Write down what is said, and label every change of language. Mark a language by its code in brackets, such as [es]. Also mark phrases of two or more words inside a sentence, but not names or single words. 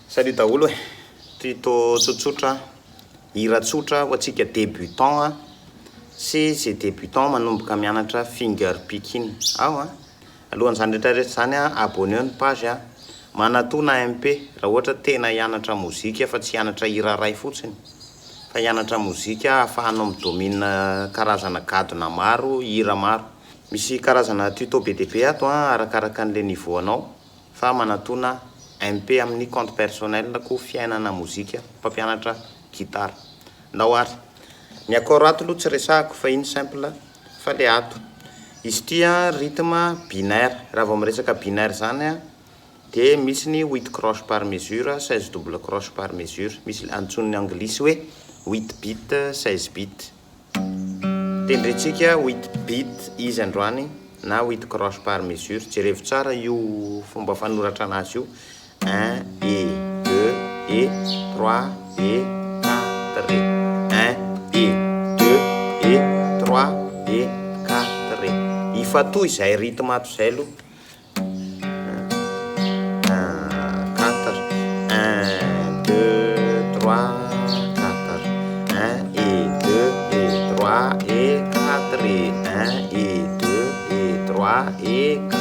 [mg] Salut daholo e, tuto tsotsotra hira tsotra ho antsika débutant sy zay débutant manomboka mianatra [en] finger picking [mg] ao a. Alohan'izany rehetrarehetra zany a, abonneo ny page a, manatoa na MP raha ohatra tena hianatra mozika fa tsy hianatra hira ray fotsiny fa hianatra mozika ahafahanao midomine karazana gadona maro, hira maro. Misy karazana tuto be dia be ato a, arakaraka an'le niveau anao fa manatona MP amin'ny [fr] compte personnel [mg] ko fiainana mozika mpampianatra gitara. Ndao ary ny accord ato aloha tsy resahako fa iny simple fa le ato izy ty a [fr] rythme binaire. [mg] Raha vao miresaka binaire zany a dia misy ny 8 [fr] croche par mesure, [mg] 16 [fr] double croche par mesure, [mg] misy antson'ny anglisy hoe 8 bit 16 bit. Tendrentsika 8 bit izy androany na 8 [fr] croche par mesure. [mg] Jerevo tsara io fomba fanoratra anazy io: [fr] 1 et 2 et 3 et 4 et [mg] 1 et 2 et 3 et 4 et ifatoy izay rythme ato izay aloha. [fr] 1 2 3 4 1 et 2 et 3 et 4 et 1 et 2 et 3 et 4.